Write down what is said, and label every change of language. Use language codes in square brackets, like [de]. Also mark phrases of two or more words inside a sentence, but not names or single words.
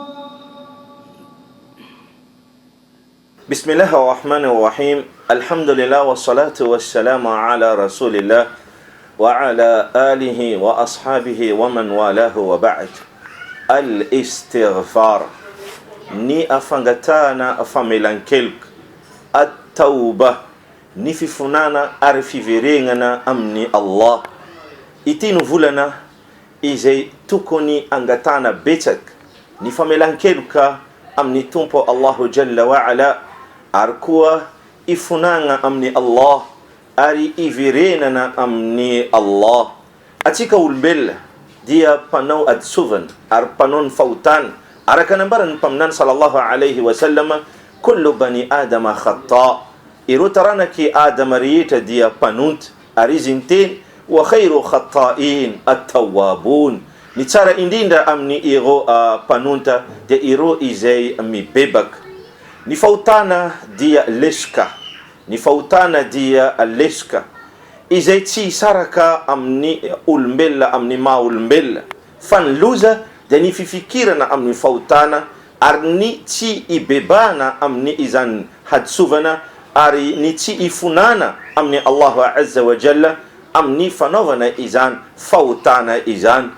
[ar] بسم الله الرحمن الرحيم. الحمد لله والصلاة والسلام على رسول الله وعلى آله وأصحابه ومن والاه وبعد. [mg] الاستغفار ni fangatahana famelan-keloka, at-tauba ni fifonana ary fiverengana amin'ny Allah. Ity no volana izay tokony angatahana betsaka ny famelan-keloka amin'ny tompo [ar] الله جل وعلا, [mg] ary koa ifonana amin'ny Allah ary iverenana amin'ny Allah. Atsika olombelona dia panao adisovana ary panao ny fahotana araka nambaran'ny mpaminany [ar] صلى الله عليه وسلم, كل بني آدم خطاء, [mg] ireo taranaky adama rehetra dia panonta, ary izy niteny [ar] وخير الخطائين التوابون, [mg] ny tsara indrindra amin'ny ireo panonta dia ireo izay mibebaka. Ny fahotana dia lesika, ny fahotana dia lesika izay tsy saraka amin'ny olombelona, amin'ny maha olombelona, fa ny loza dia ny fifikirana amin'ny fahotana ary ny tsy ibebana amin'ny izany hadisovana ary ny tsy ifonana amin'ny [ar] الله عز وجل [mg] amin'ny fanaovana izany fahotana izany.